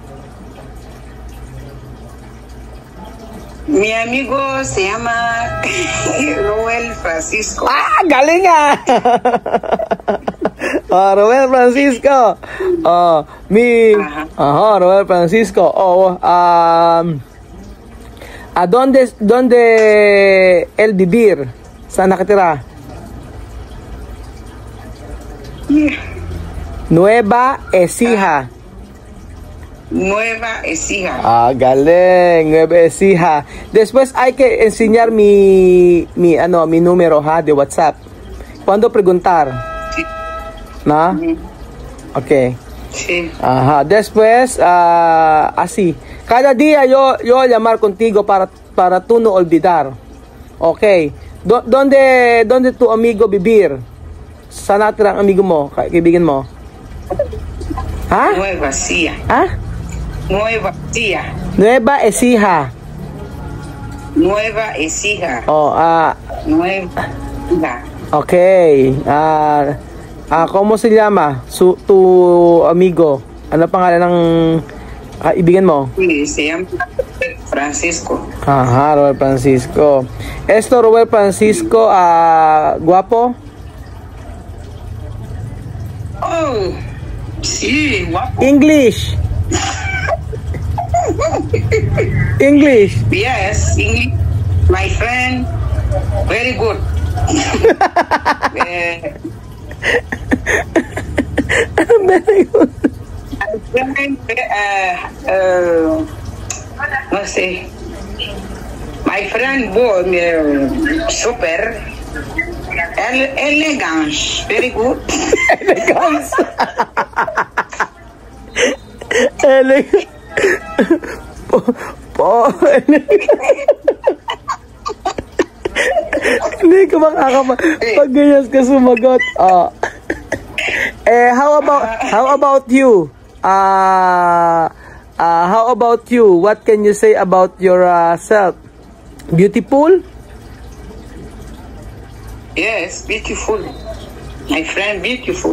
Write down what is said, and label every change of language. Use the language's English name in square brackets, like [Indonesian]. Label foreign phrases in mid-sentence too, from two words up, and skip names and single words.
[Spanish] Mi amigo se llama Roel Francisco. [Filipino] Galing Roel Francisco. [Spanish] Roel Francisco. ¿Dónde él vivir? [Filipino] Saan nakatira? Nueva Ecija. Nueva Ecija. Galing. Nueva Ecija. [Spanish] Después hay que enseñar mi número de WhatsApp. ¿Cuándo preguntar? Sí. ¿No? Okay. Sí. Después, así. Cada día yo llamar contigo para tú no olvidar. Okay. ¿Dónde tu amigo vivir? [Filipino] Saan natira ang amigo mo? Kaibigan mo? Nueva Ecija. Nueva Ecija. Nueva Ecija. Nueva Ecija. Nueva. [Spanish] Okay. ¿Cómo se llama tu amigo? [Filipino] Ano pangalan ng kaibigan mo? [Spanish] Se llama Francisco. Roel Francisco. Roel Francisco, guapo? Sí, guapo. [English] English. English. Yes, English. My friend, very good. Very good. Let's see. My friend boy, super elegance, very good. Elegance. Elegance. [Filipino] Hindi ka pag ganyan ka sumagot. [English] How about you? How about you? What can you say about yourself? Beautiful? Yes, beautiful. My friend, beautiful.